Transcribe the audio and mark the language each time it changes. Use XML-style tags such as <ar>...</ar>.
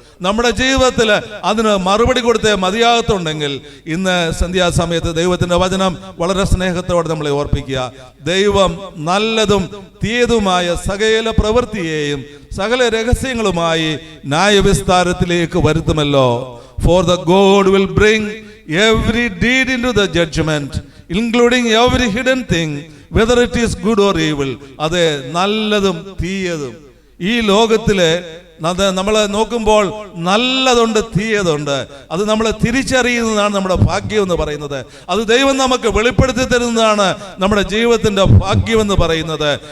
<ml>നമ്മുടെ ജീവിതത്തിൽ അതിന് മറുപടി കൊടുത്തേ മതിയാകത്തുണ്ടെങ്കിൽ ഇന്ന് സന്ധ്യാസമയത്ത് ദൈവത്തിന്റെ വചനം വളരെ സ്നേഹത്തോടെ നമ്മളെ ഓർപ്പിക്കുക. ദൈവം നല്ലതും തീയതുമായ സകല പ്രവൃത്തിയെയും സകല രഹസ്യങ്ങളുമായി ന്യായവിസ്താരത്തിലേക്ക് വരുത്തുമല്ലോ.</ml> <en>For the God will bring every deed into the judgment, including every hidden thing, whether it is good or evil.</en> <ml>അതെ, നല്ലതും തീയതും ഈ ലോകത്തിലെ നമ്മൾ നോക്കുമ്പോൾ നല്ലതുണ്ട് തീയതുണ്ട്. അത് നമ്മൾ തിരിച്ചറിയുന്നതാണ് നമ്മുടെ ഭാഗ്യം എന്ന് പറയുന്നത്. അത് ദൈവം നമുക്ക് വെളിപ്പെടുത്തി തരുന്നതാണ് നമ്മുടെ ജീവിതത്തിന്റെ ഭാഗ്യം എന്ന് പറയുന്നത്.</ml>